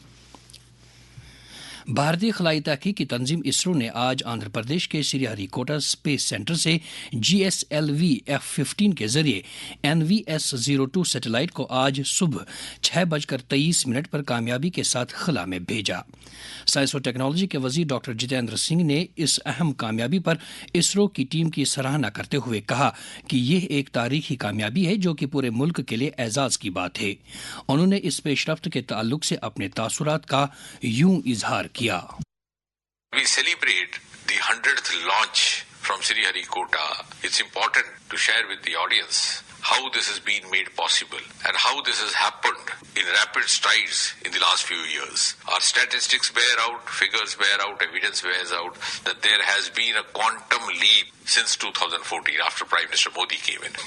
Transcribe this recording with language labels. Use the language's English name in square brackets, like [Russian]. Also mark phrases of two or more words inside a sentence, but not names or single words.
[Urdu] بھارتی خلائی تحقیق کی تنظیم اسرو نے آج آندھرا پردیش کے سری ہری کوٹا اسپیس سینٹر سے GSLV F-15 کے ذریعے NVS-02 سیٹلائٹ کو آج صبح 6:23 پر کامیابی کے ساتھ خلا میں بھیجا۔ سائنس اور ٹیکنالوجی کے وزیر ڈاکٹر جتیندر سنگھ نے اس اہم کامیابی پر اسرو کی ٹیم کی سراہنا کرتے ہوئے کہا کہ یہ ایک تاریخی کامیابی ہے جو کہ پورے ملک کے لیے اعزاز کی بات ہے۔ انہوں نے اس پیش رفت کے تعلق سے اپنے تاثرات کا یوں اظہار کیا۔ [English] We celebrate the 100th launch from Sri Hari Kota. It's important to share with the audience how this has been made possible and how this has happened in rapid strides in the last few years. Our statistics bear out, figures bear out, evidence bears out that there has been a quantum leap since 2014 after Prime Minister Modi came in.